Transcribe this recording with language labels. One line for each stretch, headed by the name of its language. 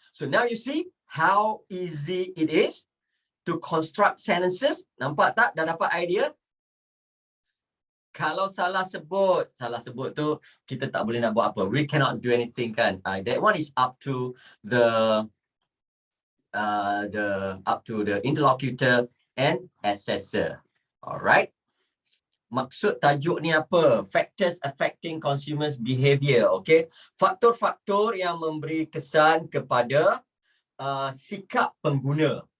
English: So now you see how easy it is to construct sentences.
Malay: Nampak tak? Dah dapat idea? Kalau salah sebut tu kita tak boleh nak buat apa.
English: We cannot do anything, kan? That one is up to the interlocutor and assessor. Alright.
Malay: Maksud tajuk ni apa?
English: Factors affecting consumers' behavior. Okay.
Malay: Faktor-faktor yang memberi kesan kepada sikap pengguna.